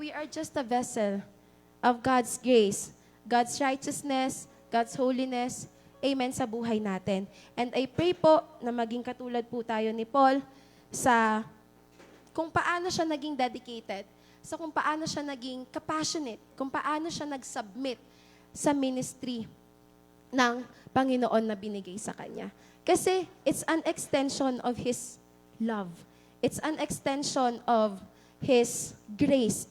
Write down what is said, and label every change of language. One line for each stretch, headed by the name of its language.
English: We are just a vessel of God's grace, God's righteousness, God's holiness.
Filipino: Amen sa buhay natin.
English: And I pray
Filipino: po na maging katulad po tayo ni Paul sa kung paano siya naging dedicated, sa kung paano siya naging compassionate, kung paano siya nag-submit sa ministry ng Panginoon na binigay sa kanya. Kasi
English: it's an extension of His love. It's an extension of His grace.